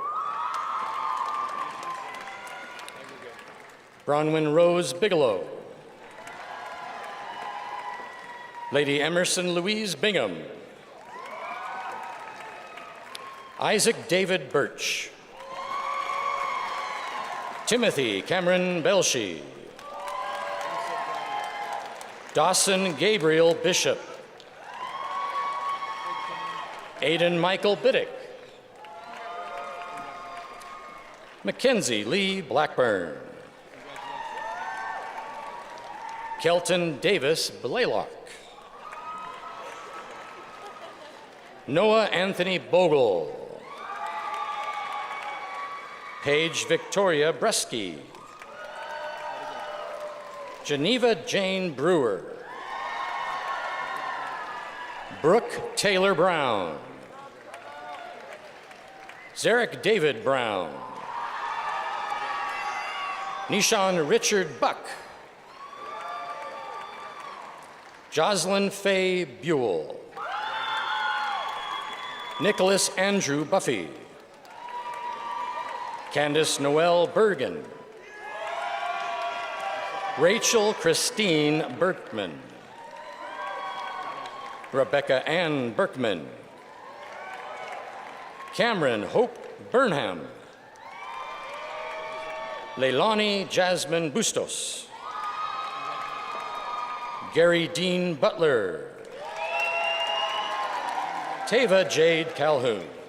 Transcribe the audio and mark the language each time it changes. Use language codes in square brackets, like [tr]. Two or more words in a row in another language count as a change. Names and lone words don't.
[en] Bronwyn Rose Bigelow. Lady Emerson Louise Bingham. Isaac David Birch. Timothy Cameron Belshie. Dawson Gabriel Bishop. Aidan Michael Biddick. Mackenzie Lee Blackburn. Kelton Davis Blaylock. Noah Anthony Bogle. Paige Victoria Bresky. Geneva Jane Brewer. Brooke Taylor Brown. Zarek David Brown. Nishan Richard Buck. Jocelyn Faye Buell. Nicholas Andrew Buffy. Candace Noel Bergen. Rachel Christine Berkman. Rebecca Ann Berkman. Cameron Hope Burnham. Leilani Jasmine Bustos. Gary Dean Butler. Tava Jade Calhoun.